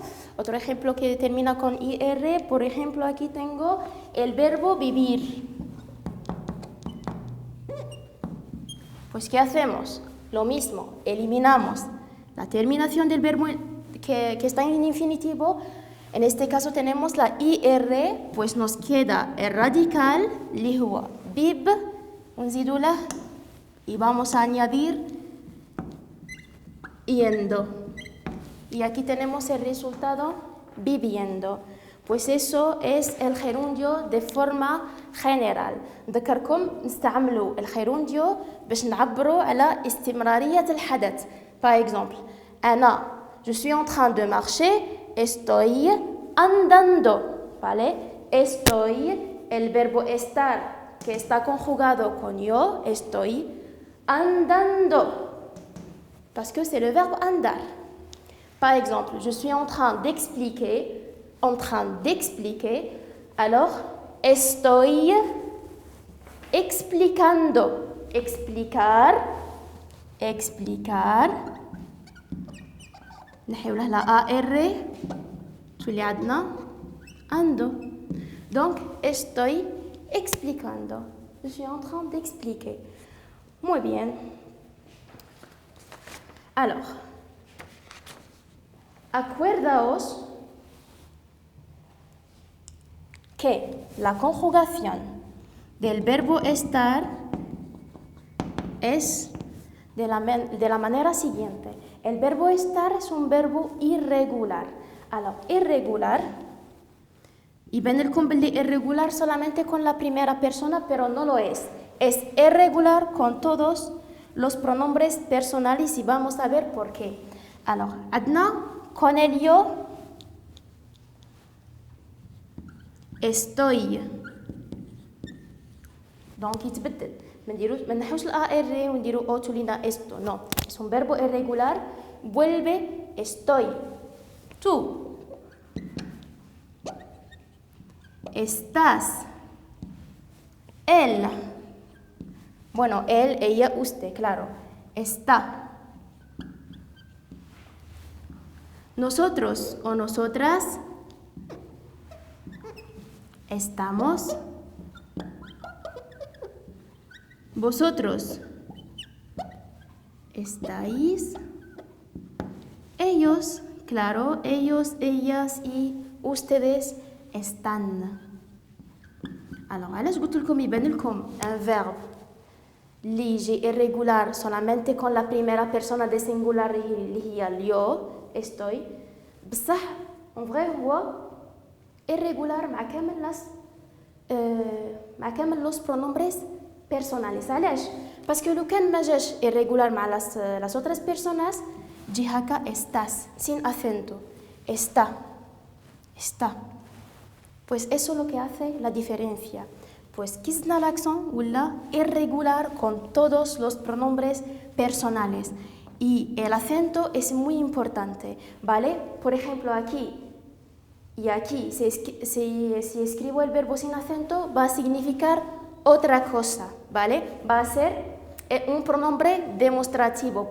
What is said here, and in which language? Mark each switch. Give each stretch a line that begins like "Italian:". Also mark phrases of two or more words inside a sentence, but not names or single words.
Spanish: Otro ejemplo que termina con IR. Por ejemplo, aquí tengo el verbo vivir. Pues, ¿qué hacemos? Lo mismo. Eliminamos la terminación del verbo que está en infinitivo. En este caso tenemos la IR. Pues nos queda el radical.
Arabic: اللي هو bib. ونزيدو له.
Spanish: Y vamos a añadir yendo. Y aquí tenemos el resultado viviendo. Pues eso es el gerundio de forma general.
Arabic: نذكركم نستعملوا الجيرونديو باش نعبروا على استمرارية الحدث.
French: Par exemple, أنا je suis en train de marcher,
Spanish: estoy andando, ¿vale? Estoy, el verbo estar que está conjugado con yo, estoy andando.
French: Parce que c'est le verbe andar. Par exemple, je suis en train d'expliquer, alors
Spanish: estoy explicando. Explicar.
Arabic: نحيو له la AR تولي عندنا ando.
Spanish: Donc, estoy explicando.
French: Je suis en train d'expliquer.
Spanish: Muy bien. Alors, acuérdaos que la conjugación del verbo estar es de la manera siguiente. El verbo estar es un verbo irregular. Alors, irregular
Arabic: يبان لكم باللي
Spanish: irregular solamente con la primera persona, pero no lo es. Es irregular con todos los pronombres personales y vamos a ver por qué. Alors, عندنا con el yo estoy.
Arabic: Donc يتبدل. ما نحوش ال AR ونديرو O تولينا esto.
Spanish: No, es un verbo irregular. Vuelve estoy. Tú. Estás. Él. Bueno, él, ella, usted, claro. Está. Nosotros o nosotras estamos. Vosotros estáis. Ellos, claro, ellos, ellas y ustedes están.
Arabic: Alors, علاش قلت لكم يبان لكم un verbe اللي يجي
Spanish: irregular solamente con la primera persona de singular
Arabic: اللي هي اليو estoy بصح
French: en vrai
Arabic: هو irregular مع كامل
Spanish: los pronombres personales.
Arabic: علاش؟ باسكو لو كان ما جاش irregular مع
Spanish: las otras personas
Arabic: تجي هكا
Spanish: estás sin acento. Está. Pues eso es lo que hace la diferencia. Pues quizá el accent ولا irregular con todos los pronombres personales. Y el acento es muy importante, ¿vale? Por ejemplo, aquí y aquí, si escribo el verbo sin acento, va a significar otra cosa, ¿vale? Va a ser un pronombre demostrativo.